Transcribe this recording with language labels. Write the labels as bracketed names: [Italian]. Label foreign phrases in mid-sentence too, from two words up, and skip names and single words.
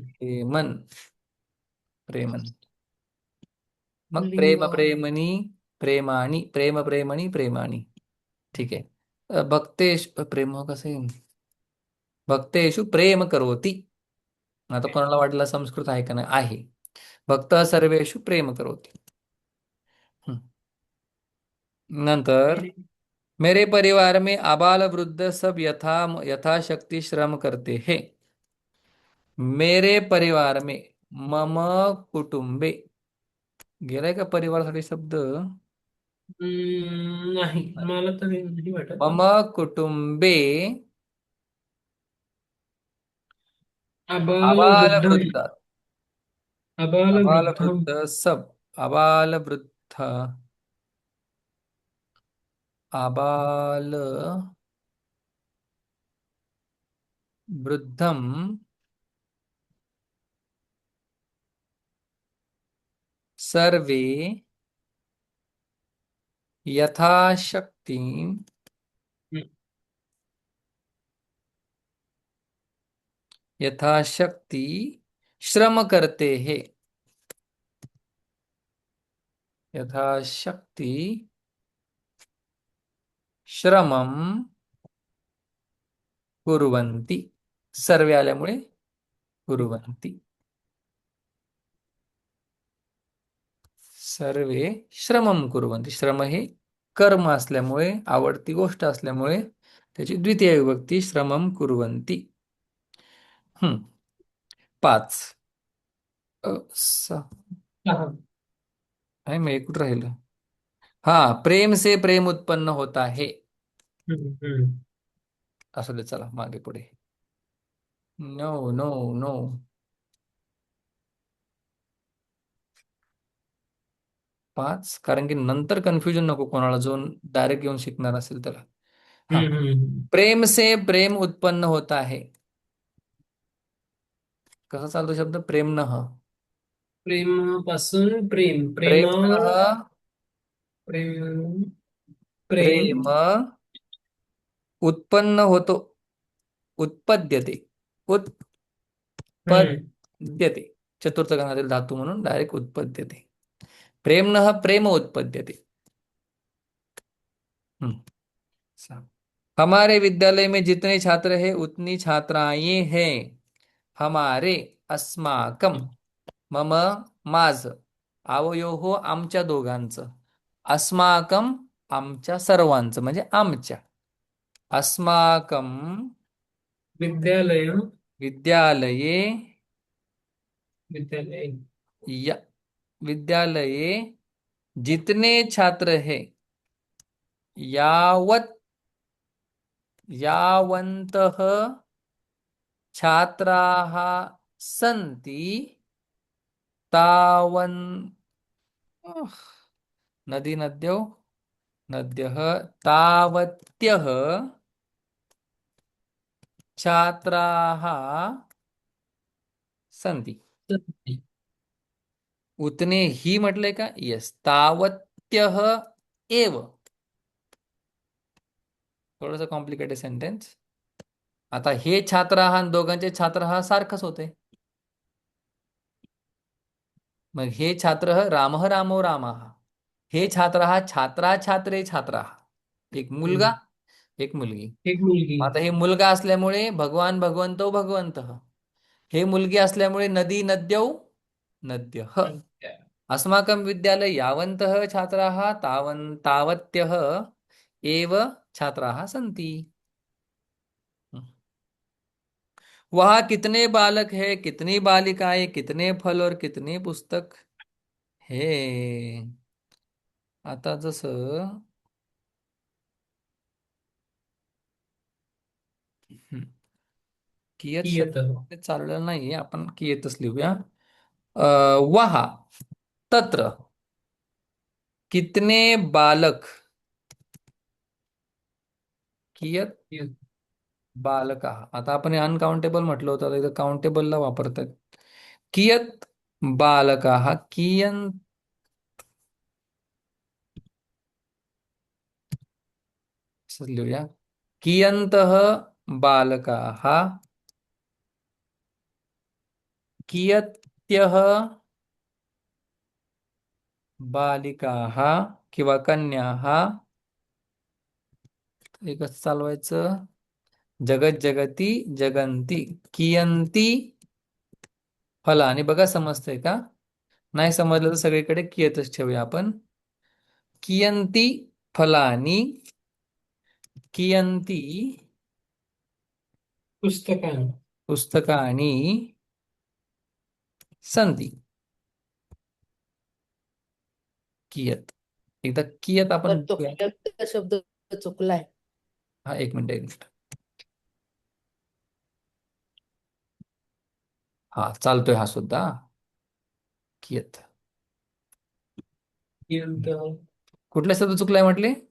[Sanskrit] प्रेमन, प्रेमन. मग लिंग. प्रेम प्रेमणी, प्रेमाणी, प्रेम प्रेमणी, प्रेमाणी. [Marathi] ठीक आहे. भक्तेश प्रेम कसं आहे? [Sanskrit] भक्तेषु प्रेम करोति. [Marathi] आता कोणाला वाटलं संस्कृत आहे का नाही? [Sanskrit] आहे. भक्त सर्वेषु प्रेम करोति. हं. [Marathi] नंतर, [Hindi] मेरे. मेरे परिवार में आबाल वृद्ध सब यथाशक्ति श्रम करते हैं. मेरे परिवार में, [Sanskrit] मम कुटुंबे, [Marathi] गेलाय का परिवारासाठी शब्द? नाही, मला तर हे नाही वाटत. [Sanskrit] मम कुटुंबे अबाल आबाल वृद्धम. वृद्ध, अबाल आबाल वृद्धम. वृद्ध सब, आबाल वृद्ध, आबाल वृद्धम सर्वे यथाशक्ति हम्म. [Hindi] यथाशक्ति श्रम करते हैं. [Sanskrit] यथाशक्ति श्रमम कुर्वन्ति. सर्वे आल्यामुळे कुर्वन्ति. सर्वे श्रमम कुर्वन्ति. [Marathi] श्रम हे कर्म असल्यामुळे, आवडती गोष्ट असल्यामुळे त्याची द्वितीय विभक्ती [Sanskrit] श्रमम कुर्वन्ति. हम्म. 5. हा. [Marathi] आहे मग कुठं राहिलं? हा, [Hindi] प्रेम से प्रेम उत्पन्न होता है. हम्म. [Marathi] असू दे, चला मागे पुढे. [English] no no no. [Marathi] 5, कारण की नंतर कन्फ्युजन नको कोणाला, जो डायरेक्ट येऊन शिकणार असेल त्याला. हा, हम्म. [Hindi] प्रेम से प्रेम उत्पन्न होता है. [Marathi] कसा चालतो शब्द? [Sanskrit] प्रेम न, [Marathi] प्रेमापासून प्रेम. [Sanskrit] प्रेम न प्रेम. प्रेम. [Marathi] प्रेम उत्पन्न होतो. [Sanskrit] उत्पद्यते, हम्म. [Marathi] उत्पद्यते. चतुर्थ गणातील धातू म्हणून डायरेक्ट उत्पद्यते. [Sanskrit] प्रेम न प्रेम उत्पद्यते. हम्म. [Hindi] सा- हमारे विद्यालय में जितने छात्र हैं उतनी छात्राएं हैं. हमारे, [Sanskrit] अस्माकम, मम, [Marathi] माझ, आवयोः आमच्या दोघांचं, अस्माकम आमच्या सर्वांचं म्हणजे आमच्या. [Sanskrit] अस्माकम विद्यालयम. विद्यालये, विद्यालय. [Hindi] या विद्यालये जितने छात्र हैं, [Sanskrit] यावत यावन्तः छात्राः सन्ति, तावन नदी नद्यौ नद्यः तावत्यः छात्राः सन्ति. [Marathi] उतने ही म्हटलंय का? येस. [Sanskrit] तावत्यः एव. [Marathi] थोडंसं [English] complicated sentence. [Marathi] आता हे छात्र हा आणि दोघांचे छात्र हा सारखंच होते. मग हे छात्र [Sanskrit] रामः रामो रामाः. [Marathi] हे छात्र हा [Sanskrit] छात्रा छात्रे छात्रा. [Marathi] एक मुलगा, हम्म. एक मुलगी. एक मुलगी. आता हे मुलगा असल्यामुळे [Sanskrit] भगवान भगवंतो भगवंत. [Marathi] हे मुलगी असल्यामुळे [Sanskrit] नदी नद्यौ नद्यः. [Hindi] अच्छा. [Sanskrit] अस्माकं विद्यालये यावन्तः छात्राः तावत्यः एव छात्राः सन्ति. [Hindi] वहाँ कितने बालक हैं, कितनी बालिकाएं, कितने फल और कितने पुस्तक है. [Marathi] आता जसं हं, कियत [Sanskrit] कियत. [Marathi] शब्द चाललेला नाहीये, आपण कियतच लिहूया. [Hindi] वहा, [Sanskrit] तत्र, [Hindi] कितने बालक, [Sanskrit] कियत कियत. बालका. [Marathi] आता आपण अनकाउंटेबल म्हटलं होतं, आता इथं काउंटेबलला वापरतात. कियत बालका, कियन, असं लिहूया. [Sanskrit] कियन्तः बालकाः, कियत्यः बालिकाः किंवा कन्याः. [Marathi] एकच चालवायचं. [Sanskrit] जगत जगती जगंती, कियंती फलानी. [Marathi] बघा समजतंय का? नाही समजलं तर सगळीकडे कियतच ठेवूया आपण. [Sanskrit] कियंती फलानी, कियंती पुस्तकान. पुस्तकानी संती. कियत. [Marathi] एकदा कियत आपण [Hindi] पर तो [Marathi] बघूया. कियत शब्द चुकलाय. हा, एक मिनिट एक मिनिट. हा, चालतोय हा सुद्धा. [Sanskrit] कियत. कियंत. [Marathi] कुठले शब्द चुकलाय म्हटले?